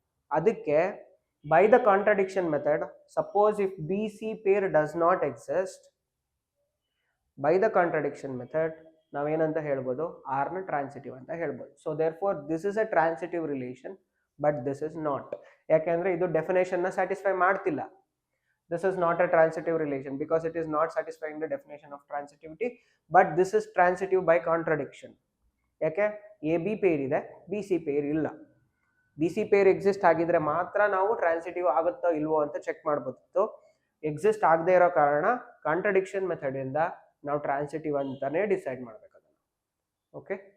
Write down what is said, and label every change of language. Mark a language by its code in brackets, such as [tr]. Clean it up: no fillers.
[en] ಅದಕ್ಕೆ by the contradiction method, suppose if B C pair does not exist, by the contradiction method [kn] ನಾವೇನಂತ ಹೇಳ್ಬೋದು, ಆರ್ನ transitive ಅಂತ ಹೇಳ್ಬೋದು. [en] So therefore this is a transitive relation, but this is not. [kn] ಯಾಕೆಂದರೆ ಇದು ಡೆಫಿನೇಷನ್ನ satisfy ಮಾಡ್ತಿಲ್ಲ. [en] This is not a transitive relation because it is not satisfying the definition of transitivity, but this is transitive by contradiction. [kn] ಯಾಕೆ A B peer ಇದೆ, B C peer ಇಲ್ಲ. B C peer exist ಆಗಿದ್ರೆ ಮಾತ್ರ ನಾವು transitive ಆಗುತ್ತೋ ಇಲ್ವೋ ಅಂತ check ಮಾಡ್ಬೋದಿತ್ತು. ಎಕ್ಸಿಸ್ಟ್ ಆಗದೆ ಇರೋ ಕಾರಣ ಕಾಂಟ್ರಡಿಕ್ಷನ್ ಮೆಥಡ್ ಇಂದ ನಾವು ಟ್ರಾನ್ಸಿಟಿವ್ ಅಂತಾನೆ ಡಿಸೈಡ್ ಮಾಡ್ಬೇಕು ಅದನ್ನು. ಓಕೆ.